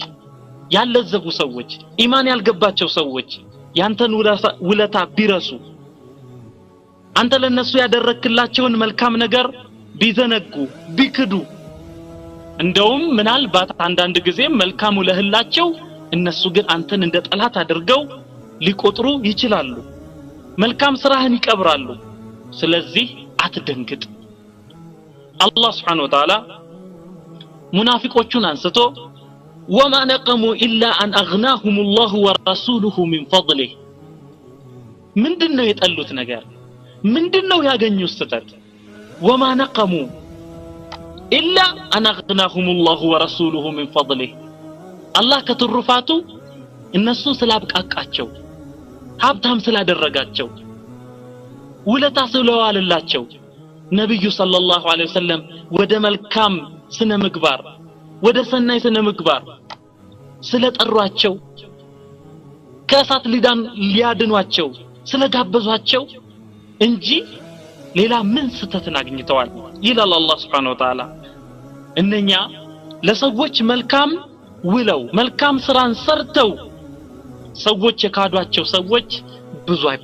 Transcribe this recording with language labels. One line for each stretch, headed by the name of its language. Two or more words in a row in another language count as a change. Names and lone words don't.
Amharic: ያለዘቡ ሰዎች ኢማን ያልገባቸው ሰዎች ያንተን ውለታ ቢረሱ አንተ ለነሱ ያደረክላቸውን መልካም ነገር ቢዘነጉ ቢክዱ እንደውም ምናልባት አንዳንድ ጊዜ መልካም ውለህላቸው እነሱ ግን አንተን እንደ ጠላት አድርገው ሊቆጥሩ ይችላሉ መልካም ስራህን ይቀብራሉ ስለዚህ አትደንግጥ አላህ
Arabic: سبحانه وتعالى
Amharic: ሙናፊቆቹን አንስቶ
Arabic: وما نقموا إلا أن أغناهم الله ورسوله من فضله
Amharic: ምንድነው የጠሉት ነገር ምንድነው ያገኙት ስተት
Arabic: وما نقموا إلا أن أغناهم الله ورسوله من فضله الله
Amharic: ከተሩፋቱ እነሱ ስላብቃቃቸው ሀብታም ስላደረጋቸው ውለታ ስለዋለላቸው ነብዩ
Arabic: صلى الله عليه وسلم
Amharic: ወደ መልካም ስነ ምግባር ወደ ሰናይ ስነ ምግባር ስለጠሯቸው ከእሳት ሊያድኗቸው ስለጋበዟቸው እንጂ ሌላ ምን ስተትን አግኝተዋል ይላል አላህ
Arabic: سبحانه وتعالى
Amharic: እነኛ ለሰዎች መልካም ውለው መልካም ስራን ሰርተው ሰዎች የካዷቸው ሰዎች ብዙ